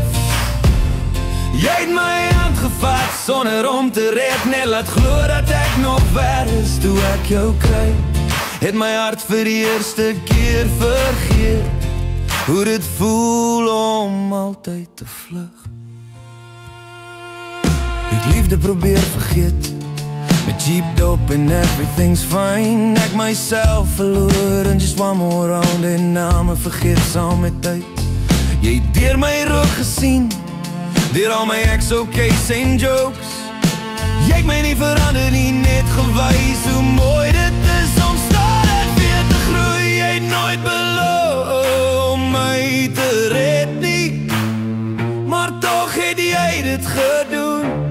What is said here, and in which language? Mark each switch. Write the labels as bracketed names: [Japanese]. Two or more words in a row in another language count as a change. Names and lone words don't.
[Afrikaans] Jy het my hand gevat sonder om te red, net laat glo dat ek nog ver is. Toe ek jou kry, het my hart vir die eerste keer vergeet hoe dit voel om altyd te vlug. Ek liefde probeer vergeet, met [English] cheap dope and everything's fine. [Afrikaans] Ek myself verloor in [English] just one more round [Afrikaans] en name vergeet saam met tyd. Jy het deur my rook gesien, deur al my ex-ok's en jokes. Jy het my nie verander nie, net gewys hoe mooi dit is om stadig weer te groei. Jy het nooit beloof om my te red nie, maar toch het jy dit gedoen.